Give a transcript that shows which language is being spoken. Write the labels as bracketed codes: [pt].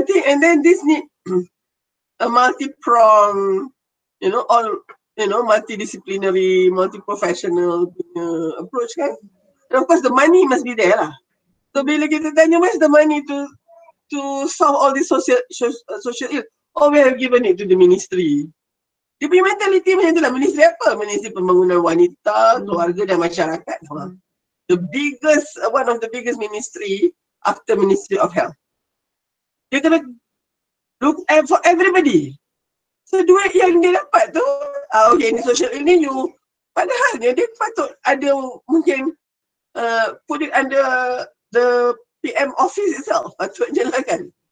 [en] I think and then this need a multi-pronged, multidisciplinary, multi-professional approach kan. And of course the money must be there lah. So [ms] bila kita tanya [en] where's the money to solve all this social ill, we have given it to the ministry. [ms] Dia punya mentality macam itulah. Ministry apa? Ministry Pembangunan Wanita, Keluarga dan Masyarakat. [en] One of the biggest ministry after Ministry of Health. [ms] Dia kena [en] look for everybody. [ms] So duit yang dia dapat tu, okay ni social ini padahal dia patut ada mungkin [en] put it under the PM office itself. [ms] Patutnya lah kan.